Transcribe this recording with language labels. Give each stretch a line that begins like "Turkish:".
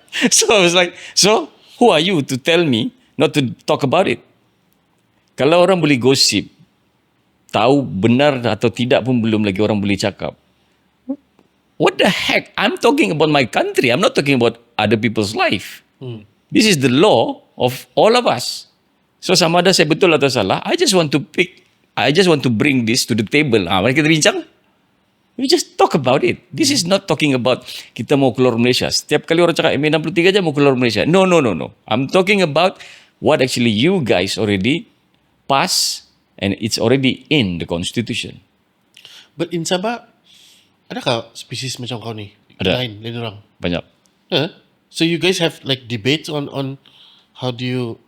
English: So I was like, so who are you to tell me not to talk about it?
Malay: Kalau orang boleh gosip, tahu benar atau tidak pun belum lagi orang boleh cakap.
English: What the heck? I'm talking about my country. I'm not talking about other people's life. This is the law of all of us.
Malay: So sama ada saya betul atau salah,
English: I just want to bring this to the table.
Malay: Mari kita bincang.
English: We just talk about it. This is not talking about
Malay: kita mau keluar Malaysia. Setiap kali orang cakap MA63 aja mau keluar Malaysia.
English: No. I'm talking about what actually you guys already pass and it's already in the constitution. But in
Malay: Sabah, adakah spesies macam kau ni? Ada. Lain orang. Banyak.
English: So you guys have like debates on how do you?